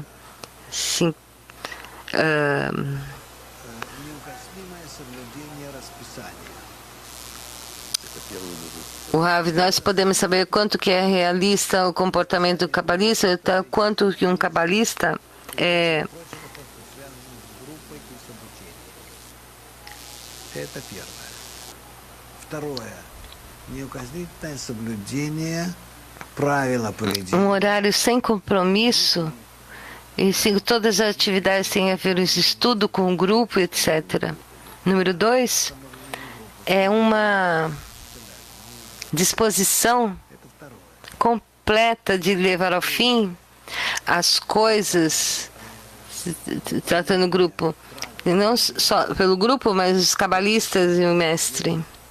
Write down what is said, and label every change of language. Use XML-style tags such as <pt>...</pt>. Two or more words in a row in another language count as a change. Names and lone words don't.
<pt>Sim. O Rav, nós podemos saber quanto que é realista o comportamento do cabalista, quanto que um cabalista é...</pt> <ru>Это первое. Второе. Неукоснительное соблюдение правила поведения.</ru> <pt>Horário sem compromisso, e se todas as atividades têm a ver com estudo com o grupo, etc. Número 2, é uma disposição completa de levar ao fim as coisas, tratando o grupo, e não só pelo grupo, mas os cabalistas e o mestre.</pt>